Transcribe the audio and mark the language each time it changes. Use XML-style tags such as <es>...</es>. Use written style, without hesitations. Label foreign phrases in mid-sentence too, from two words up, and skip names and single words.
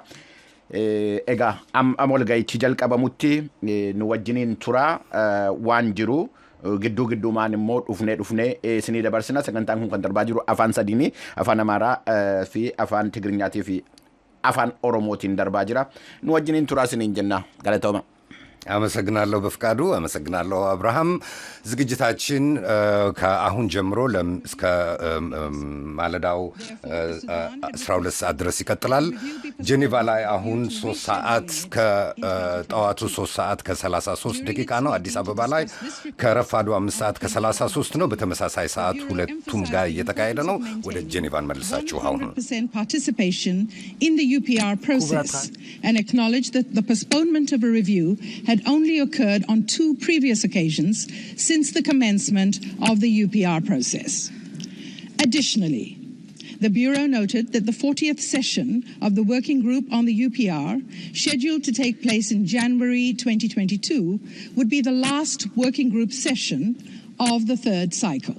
<om>Egaa amol ga'ichi jalqabamutti nu wajjiniin tura waan jiru gidduu-gidduumaan immoo dhufnee isinii dabarsina. Sagantaan kun kan darbaa jiru afaan sadiini, afaan Amaaraa fi afaan Tigirinyaatii fi afaan Oromootiin darbaa jira. Nu wajjiniin tura isiniin jenna. Galatooma.</om> <am>አመሰግናለሁ በፍቃዱ። አመሰግናለሁ አብርሃም። ዝግጅታችን ከአሁን ጀምሮ እስከ ማለዳው 12 ሰዓት ድረስ ይቀጥላል። ጄኔቫ ላይ አሁን 3 ሰዓት ከጠዋቱ 3 ሰዓት ከ33 ደቂቃ ነው። አዲስ አበባ ላይ ከረፋዱ 5 ሰዓት ከ33 ነው። በተመሳሳይ ሰዓት ሁለቱም ጋር እየተካሄደ ነው። ወደ ጄኔቫ እንመልሳችሁ። አሁን</am> <en>participation in the UPR process and acknowledge that the postponement of a review had only occurred on 2 previous occasions since the commencement of the UPR process. Additionally, the Bureau noted that the 40th session of the Working Group on the UPR, scheduled to take place in January 2022, would be the last Working Group session of the third cycle.</en>